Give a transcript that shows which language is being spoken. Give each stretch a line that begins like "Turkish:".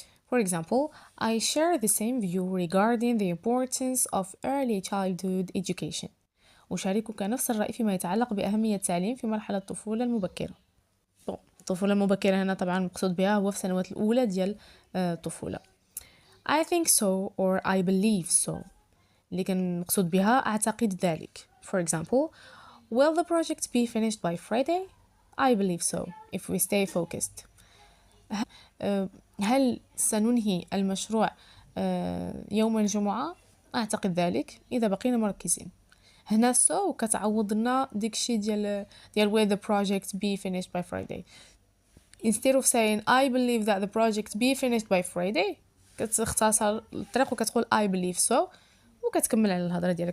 English: for example I share the same view regarding the importance of early childhood education.
Arabic: أشاركك نفس الرأي فيما يتعلق بأهمية التعليم في مرحلة الطفولة المبكرة. الطفولة المبكرة هنا طبعا مقصود بها هو في السنوات الأولى ديال الطفولة.
English: I think so or I believe so
Arabic: اللي كان مقصود بها أعتقد ذلك.
English: for example will the project be finished by Friday? I believe so if we stay focused.
Arabic: هل سننهي المشروع يوم الجمعة؟ أعتقد ذلك إذا بقينا مركزين. هنا so كتعوض لنا ديكشي ديال
English: will the project be finished by Friday. instead of saying I believe that the project be finished by Friday
Arabic: كتختصر الطريق وكتقول
English: I believe so
Arabic: وكتكمل على الهضرة ديالك.